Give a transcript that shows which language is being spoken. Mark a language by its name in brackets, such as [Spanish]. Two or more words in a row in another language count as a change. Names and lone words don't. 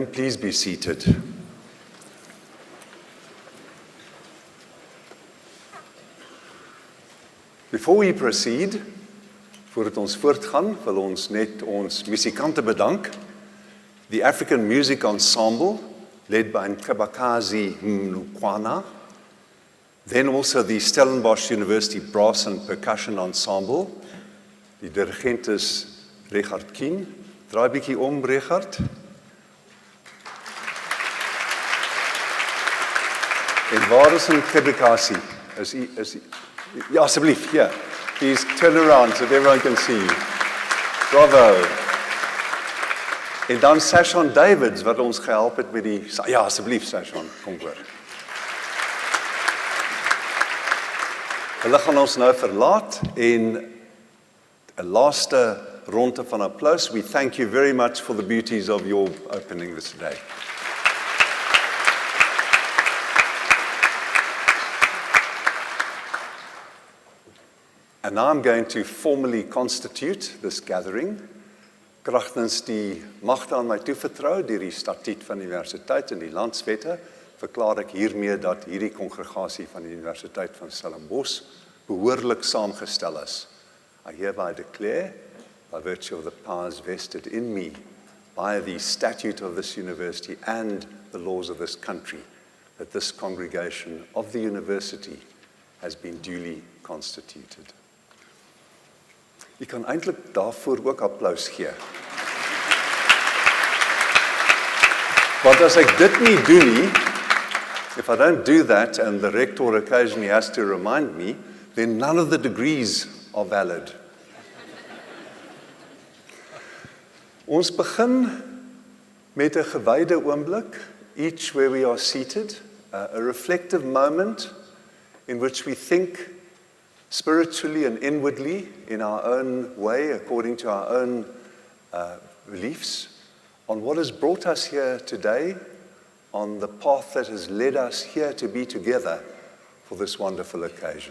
[English] Please be seated. Before we proceed, [Afrikaans] voordat ons voortgaan, wil ons net ons musikante bedank. [English] The African Music Ensemble, led by Nkabakazi Mnukwana. Then also the Stellenbosch University Brass and Percussion Ensemble. [Afrikaans] Die dirigent is Richard Kien. Draai bietjie om, Richard. En waar is Nkabakazi? Ja, asseblief, hier. [English] Please turn around so that everyone can see you. Bravo. [Afrikaans] En dan Sashon Davids, wat ons gehelp het met die... Ja, asseblief, Sashon, kom voor. Hulle gaan ons nou verlaat en 'n laaste ronde van applaus. [English] We thank you very much for the beauties of your opening this day. And now I'm going to formally constitute this gathering. [Afrikaans] Kragtens die magte aan my toevertrou deur die statuut van die universiteit en die landswette, verklaar ek hiermee dat hierdie kongregasie van die Universiteit van Stellenbosch behoorlik saamgestel is. [English] I hereby declare, by virtue of the powers vested in me by the statute of this university and the laws of this country, that this congregation of the university has been duly constituted. [Afrikaans] Jy kan eintlik daarvoor ook applaus gee. Want as ek dit nie doen nie, [English] if I don't do that and the rector occasionally has to remind me, then none of the degrees are valid. [Afrikaans] Ons begin met 'n gewyde oomblik, [English] each where we are seated, a reflective moment in which we think spiritually and inwardly in our own way, according to our own beliefs, on what has brought us here today, on the path that has led us here to be together for this wonderful occasion.